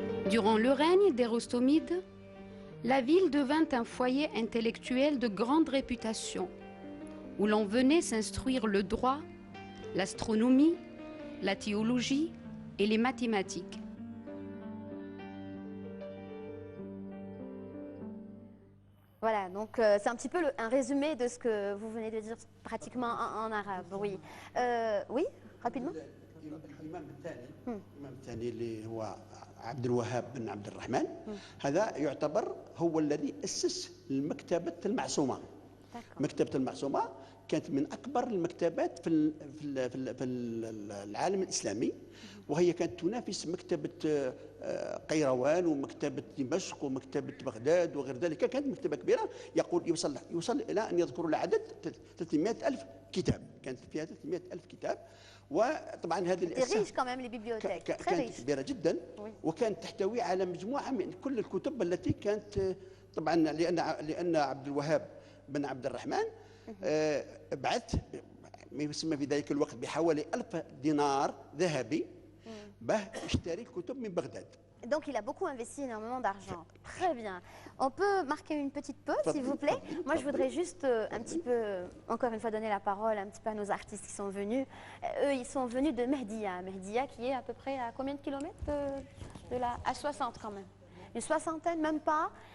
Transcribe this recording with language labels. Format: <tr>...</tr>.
<fr>Durant le règne des Rostomides, la ville devint un foyer intellectuel de grande réputation, où l'on venait s'instruire le droit, l'astronomie, la théologie et les mathématiques. Voilà, donc c'est un petit peu un résumé de ce que vous venez de dire pratiquement en arabe. Oui, oui, rapidement.</fr> <ar>الإمام الثاني اللي هو عبد الوهاب بن عبد الرحمن، هذا يعتبر هو الذي أسس المكتبة المعصومة. مكتبة المعصومة كانت من أكبر المكتبات في العالم الإسلامي، وهي كانت تنافس مكتبة قيروان ومكتبة دمشق ومكتبة بغداد وغير ذلك. كانت مكتبة كبيرة، يقول يوصل إلى أن يذكروا العدد 300,000 كتاب، كانت فيها 300,000 كتاب. وطبعا هذه كانت كبيرة جدا، وكانت تحتوي على مجموعة من كل الكتب التي كانت طبعا لأن عبد الوهاب بن عبد الرحمن بعث ما يسمى في ذلك الوقت بحوالي 1000 دينار ذهبي باه يشتري الكتب من بغداد.</ar> <fr>Donc il a beaucoup investi énormément d'argent. Très bien. On peut marquer une petite pause, s'il vous plaît. Moi, je voudrais juste un petit peu, encore une fois, donner la parole un petit peu à nos artistes qui sont venus. Eux, ils sont venus de Mehdia. Mehdia qui est à peu près à combien de kilomètres de là? À 60 quand même. Une soixantaine, même pas.</fr>